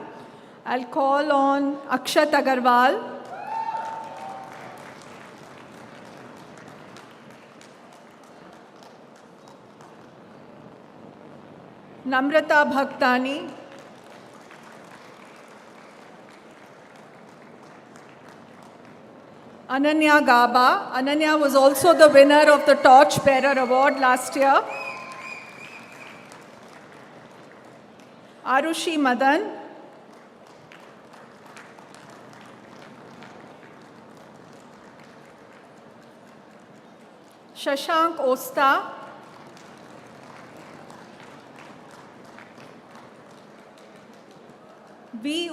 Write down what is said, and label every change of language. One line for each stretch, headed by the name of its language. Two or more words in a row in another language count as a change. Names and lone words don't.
English: I'll call on Akshat Agarwal, Namrata Bhaktani, Ananya Gaba. Ananya was also the winner of the Torch Bearer Award last year. Arushi Madan, Shashank Osta, V.